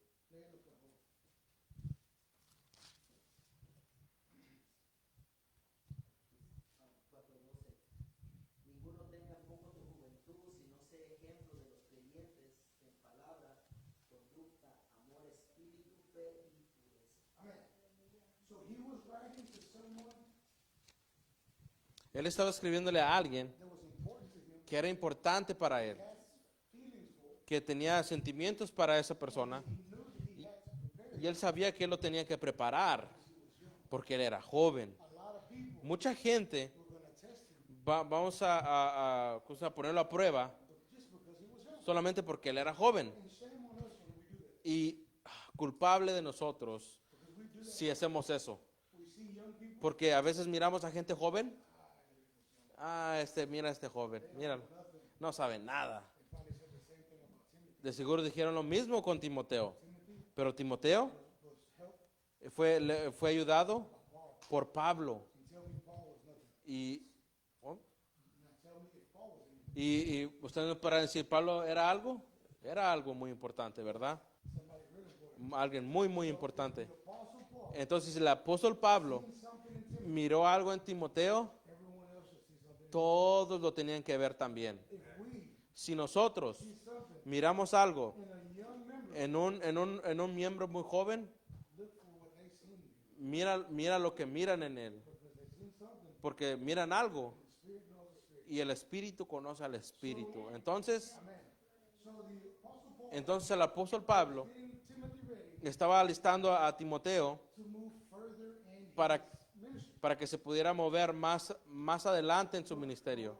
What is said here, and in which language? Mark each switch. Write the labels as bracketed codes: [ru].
[es] Léelo, por favor. Ninguno tenga poco tu juventud, sino sea ejemplo de los creyentes en palabra, conducta, amor, espíritu, fe y pureza. Amén. [en] So he was writing to someone [es] Él estaba escribiéndole a alguien [en] that was important to him, [es] que era importante para él, [en] has feelings for, [es] que tenía sentimientos para esa persona, [en] he knew that he had to prepare. [es] y él sabía que él lo tenía que preparar porque él era joven. [en] A lot of people [es] Mucha gente, [en] were going to test him [es] vamos a ponerlo a prueba [en] just because he was young. [es] solamente porque él era joven. [en] And shame on us when we do that. [es] Y culpable de nosotros [en] Because we do that. [es] si hacemos eso. [en] We see young people [es] Porque a veces miramos a gente joven. Mira a este joven, míralo. No sabe nada. [en] they probably said the same thing about Timothy. [es] De seguro dijeron lo mismo con Timoteo. Pero Timoteo [en] Was helped [es] fue ayudado por Pablo. [en] and tell me Paul was nothing. [es] Y, ¿oh? [en] Now tell me if Paul was anything. [es] y ustedes para decir Pablo era algo muy importante, ¿verdad? [en] Somebody really important. [es] Alguien muy importante. [en] The Apostle Paul [es] Entonces el apóstol Pablo [en] seen something in Timothy. [es] miró algo en Timoteo, [en] Everyone else should see something. [es] todos lo tenían que ver también. [en] If we [es] Si nosotros [en] see something [es] miramos algo [en] in a young member, [es] en un miembro muy joven, [en] look for what they see in you. [es] mira lo que miran en él, [en] Because they seen something. [es] porque miran algo [en] The Spirit knows the Spirit. [es] y el espíritu conoce al espíritu. Entonces, [en] Amen. So the Apostle Paul [es] el apóstol Pablo [en] getting Timothy ready [es] estaba alistando a Timoteo [en] to move further in [es] para, [en] his ministry. [es] para que se pudiera mover más adelante en su ministerio.